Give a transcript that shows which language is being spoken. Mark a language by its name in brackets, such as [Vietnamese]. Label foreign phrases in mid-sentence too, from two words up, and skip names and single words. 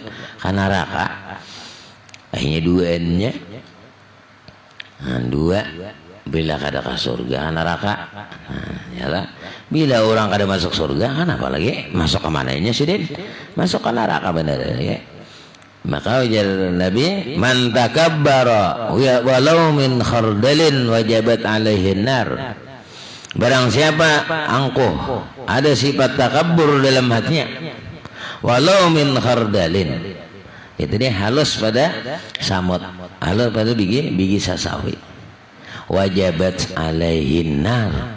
[Banjar] Karena neraka. Akhirnya duanya. Nah, dua bila kada ke surga neraka. Nah, yalah. Bila orang kada masuk surga, kan apalagi masuk ke mananya sih, Den? Masuk ke neraka benar ya. Maka ujar Nabi, [Arabic] من تكبر ولو من خردل وجبت عليه النار. [Banjar] Barang siapa angkuh, ada sifat takabbur dalam hatinya, [Arabic] ولو من خردل, [Banjar] itu dia halus pada samut, halus pada biji sasawi, [Arabic] وجبت عليه النار.